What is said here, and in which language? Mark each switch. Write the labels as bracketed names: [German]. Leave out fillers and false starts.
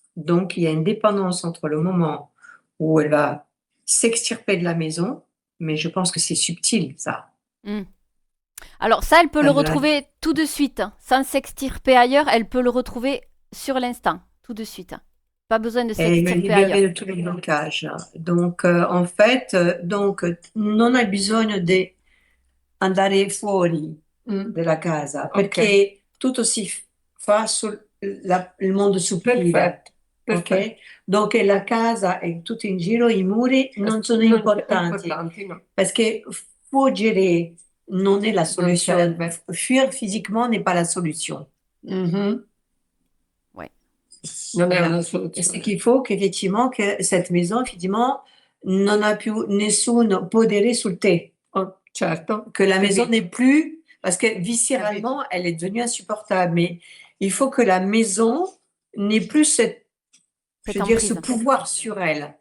[French] Donc, il y a une dépendance entre le moment où elle va s'extirper de la maison, mais je pense que c'est subtil, ça. Mm. Alors ça, elle peut le retrouver tout de suite, hein. Sans s'extirper ailleurs, elle peut le retrouver sur l'instant, tout de suite. Pas besoin de s'extirper ailleurs. E de tous les blocages. Donc, en fait, [Italian] non hai bisogno di andare fuori della casa, perché tutto si fa sul il mondo sottile. Perfetto. Ok? [French] Donc [Italian] la casa e tutto in giro, i muri non sono importanti, no. perché fuggire non è la soluzione. serve. [French] Fuir physiquement n'est pas la solution. Mhm. Ouais. [Italian] Non è [French] Voilà. [Italian] una [French] Et [Italian] soluzione. [French] c'est qu'il faut qu'effectivement que cette maison, effectivement, [Italian] non ha più nessun potere sul te. Oh, certo. [French] Que la maison n'est plus, parce que viscéralement, elle est devenue insupportable, mais il faut que la maison n'ait plus ce pouvoir sur elle.